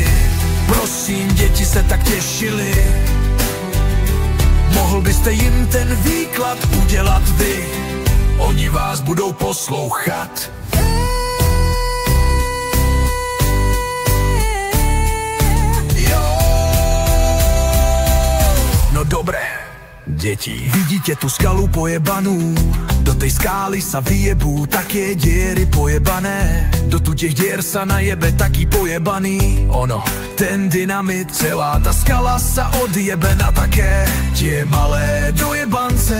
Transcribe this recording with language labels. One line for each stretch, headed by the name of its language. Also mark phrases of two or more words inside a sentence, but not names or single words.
Czech: Prosím, děti se tak těšily. Mohl byste jim ten výklad udělat vy? Oni vás budou poslouchat. Jo. No dobré, děti.
Slovak: Vidíte tu skalu pojebanú? Do tej skály sa vyjebú také diery pojebané. Do tu těch dier sa najebe taký pojebaný. Ono, ten dynamit, celá ta skala sa odjebe na také tie malé dojebance.